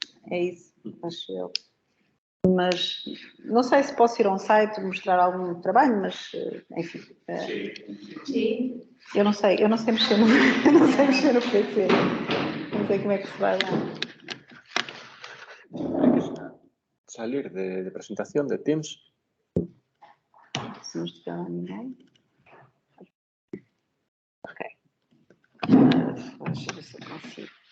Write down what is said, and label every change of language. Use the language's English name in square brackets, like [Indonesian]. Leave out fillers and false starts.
[Portuguese] É isso, acho eu. Mas não sei se posso ir a um site mostrar algum trabalho, mas enfim. Sim. Eu não sei mexer no, eu não sei mexer no PC. Não sei como é que se vai lá. [Spanish] Salir de presentación de Teams. [Portuguese] Se não estiver lá ninguém. Ok. Deixa eu ver se eu consigo.